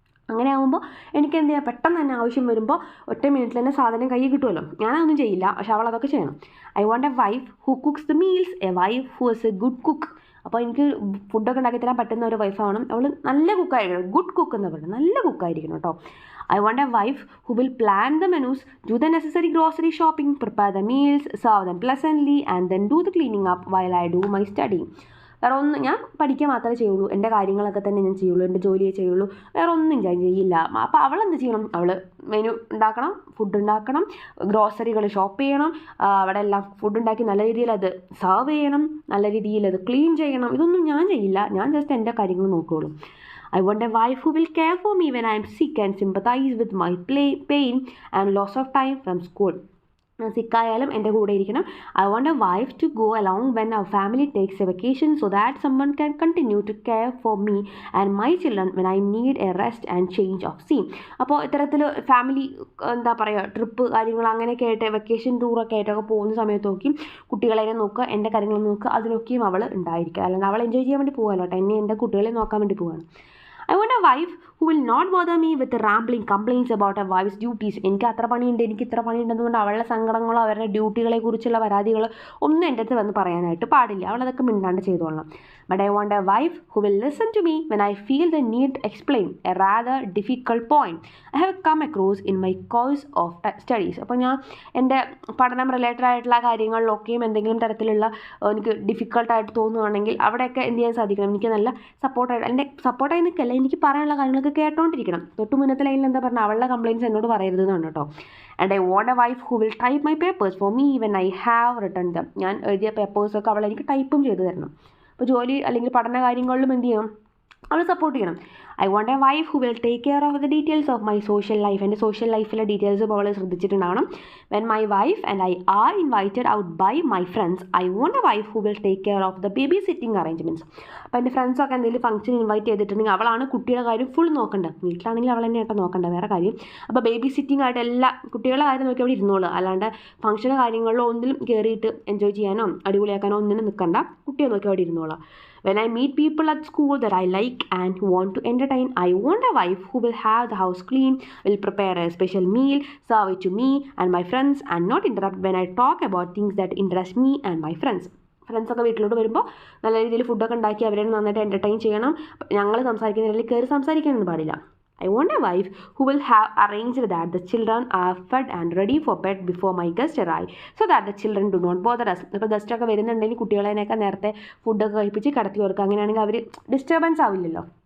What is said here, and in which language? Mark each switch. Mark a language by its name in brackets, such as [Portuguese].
[Malayalam] അങ്ങനെ ആകുമ്പോൾ എനിക്ക് എന്ത് ചെയ്യാം, പെട്ടെന്ന് തന്നെ ആവശ്യം വരുമ്പോൾ ഒറ്റ മിനിറ്റിൽ തന്നെ സാധനം കയ്യിൽ കിട്ടുമല്ലോ. ഞാനതൊന്നും ചെയ്യില്ല, പക്ഷെ അവൾ അതൊക്കെ ചെയ്യണം. [English] I want a wife who cooks the meals, a wife who is a good cook. [Malayalam] അപ്പോൾ എനിക്ക് ഫുഡൊക്കെ ഉണ്ടാക്കി തരാൻ പറ്റുന്ന ഒരു വൈഫാവണം. അവൾ നല്ല കുക്കായിരിക്കണം, ഗുഡ് കുക്ക് എന്ന് പറയുന്നത് നല്ല കുക്കായിരിക്കണം കേട്ടോ. [English] I want a wife who will plan the menus, do the necessary grocery shopping, prepare the meals, serve them pleasantly, and then do the cleaning up while I do my studying. [Malayalam] വേറെ ഒന്നും ഞാൻ പഠിക്കുക മാത്രമേ ചെയ്യുള്ളൂ, എൻ്റെ കാര്യങ്ങളൊക്കെ തന്നെ ഞാൻ ചെയ്യുള്ളൂ, എൻ്റെ ജോലിയെ ചെയ്യുള്ളൂ, വേറെ ഒന്നും ഞാൻ ചെയ്യില്ല. അപ്പോൾ അവൾ എന്ത് ചെയ്യണം, അവൾ മെനു ഉണ്ടാക്കണം, ഫുഡ് ഉണ്ടാക്കണം, ഗ്രോസറികൾ ഷോപ്പ് ചെയ്യണം, അവിടെ എല്ലാം ഫുഡ് ഉണ്ടാക്കി നല്ല രീതിയിൽ അത് സെർവ് ചെയ്യണം, നല്ല രീതിയിൽ അത് ക്ലീൻ ചെയ്യണം. ഇതൊന്നും ഞാൻ ചെയ്യില്ല, ഞാൻ ജസ്റ്റ് എൻ്റെ കാര്യങ്ങൾ നോക്കുകയുള്ളൂ. [English] I want a wife who will care for me when I am sick and sympathize with my pain and loss of time from school. [Malayalam] സിക്കായാലും എൻ്റെ കൂടെ ഇരിക്കണം. [English] I want a wife to go along when our family takes a vacation so that someone can continue to care for me and my children when I need a rest and change of scene. [Malayalam] അപ്പോൾ ഇത്തരത്തിൽ family എന്താ പറയുക, trip കാര്യങ്ങൾ അങ്ങനെയൊക്കെ ആയിട്ട് vacation ടൂറൊക്കെ ആയിട്ടൊക്കെ പോകുന്ന സമയത്ത് നോക്കി കുട്ടികളെ നോക്കുക, എൻ്റെ കാര്യങ്ങൾ നോക്കുക, അതിനൊക്കെയും അവൾ ഉണ്ടായിരിക്കുക. അല്ലാണ്ട് അവൾ എൻജോയ് ചെയ്യാൻ വേണ്ടി പോകുമല്ലോ കേട്ടോ, എന്നെ എൻ്റെ കുട്ടികളെ നോക്കാൻ വേണ്ടി പോവുകയാണ്. [English] I want a wife who will not bother me with rambling complaints about a wife's duties. [Malayalam] എനിക്ക് അത്ര പണിയുണ്ട്, എനിക്ക് ഇത്ര പണിയുണ്ടെന്നുകൊണ്ട് അവളുടെ സങ്കടങ്ങളോ അവരുടെ ഡ്യൂട്ടികളെ കുറിച്ചുള്ള പരാതികളോ ഒന്നും എൻ്റെ അടുത്ത് വന്ന് പറയാനായിട്ട് പാടില്ല. അവളതൊക്കെ മിണ്ടാണ്ട് ചെയ്തോളണം. [English] But I want a wife who will listen to me when I feel the need to explain a rather difficult point I have come across in my course of studies. [Malayalam] അപ്പോൾ ഞാൻ എൻ്റെ പഠനം റിലേറ്റഡ് ആയിട്ടുള്ള കാര്യങ്ങളിലൊക്കെയും എന്തെങ്കിലും തരത്തിലുള്ള എനിക്ക് ഡിഫിക്കൽട്ടായിട്ട് തോന്നുകയാണെങ്കിൽ അവിടെയൊക്കെ എന്ത് ചെയ്യാൻ സാധിക്കണം, എനിക്ക് നല്ല സപ്പോർട്ടായിട്ട്, എൻ്റെ സപ്പോർട്ടായി നിൽക്കല്ല, എനിക്ക് പറയാനുള്ള കാര്യങ്ങളൊക്കെ കേട്ടോണ്ടിരിക്കണം. തൊട്ട് മുന്നത്തെ ലൈനിൽ എന്താ പറഞ്ഞാൽ, അവളുടെ കംപ്ലയിൻറ്റ്സ് എന്നോട് പറയരുതെന്നാണ് കേട്ടോ. [English] And I want a wife who will type my papers for me when I have written them. [Malayalam] ഞാൻ എഴുതിയ പേപ്പേഴ്സൊക്കെ അവൾ എനിക്ക് ടൈപ്പും ചെയ്ത് തരണം. അപ്പോൾ ജോലി അല്ലെങ്കിൽ പഠന കാര്യങ്ങളിലും എന്ത് ചെയ്യണം, അവൾ സപ്പോർട്ട് ചെയ്യണം. [English] I want a wife who will take care of the details of my social life. [Malayalam] എൻ്റെ സോഷ്യൽ ലൈഫിലെ ഡീറ്റെയിൽസും അവൾ ശ്രദ്ധിച്ചിട്ടുണ്ടാവണം. [English] When my wife and I are invited out by my friends I want a wife who will take care of the baby sitting arrangements. [Malayalam] അപ്പോൾ എൻ്റെ ഫ്രണ്ട്സൊക്കെ എന്തെങ്കിലും function invite ചെയ്തിട്ടുണ്ടെങ്കിൽ അവളാണ് കുട്ടിയുടെ കാര്യം ഫുൾ നോക്കേണ്ടത്. വീട്ടിലാണെങ്കിൽ അവൾ തന്നെ ആയിട്ട് നോക്കേണ്ടത്, വേറെ കാര്യം. അപ്പോൾ ബേബി സിറ്റിംഗ് ആയിട്ട് എല്ലാ കുട്ടികളുടെ കാര്യം നോക്കി അവിടെ ഇരുന്നോളൂ. അല്ലാണ്ട് ഫംഗ്ഷന് കാര്യങ്ങളിലോ ഒന്നിലും കയറിയിട്ട് എൻജോയ് ചെയ്യാനോ അടിപൊളിയാക്കാനോ ഒന്നിനും നിൽക്കണ്ട. കുട്ടിയെ നോക്കി അവിടെ ഇരുന്നോളാം. [English] When I meet people at school that I like and want to entertain, I want a wife who will have the house clean, will prepare a special meal, serve it to me and my friends, and not interrupt when I talk about things that interest me and my friends. [Malayalam] ഫ്രണ്ട്സൊക്കെ വീട്ടിലോട്ട് വരുമ്പോൾ നല്ല രീതിയിൽ ഫുഡൊക്കെ ഉണ്ടാക്കി അവരെ നന്നായിട്ട് entertain ചെയ്യണം. ഞങ്ങൾ സംസാരിക്കുന്നതിൽ കയറി സംസാരിക്കാനൊന്നും പാടില്ല. [English] I want a wife who will have arranged that the children are fed and ready for bed before my guests arrive, so that the children do not bother us. [Malayalam] ഇപ്പോൾ ഗസ്റ്റൊക്കെ വരുന്നുണ്ടെങ്കിൽ കുട്ടികളെയൊക്കെ നേരത്തെ ഫുഡൊക്കെ കഴിപ്പിച്ച് കിടത്തി കൊടുക്കുക. അങ്ങനെയാണെങ്കിൽ അവർ ഡിസ്റ്റർബൻസ് ആവില്ലല്ലോ.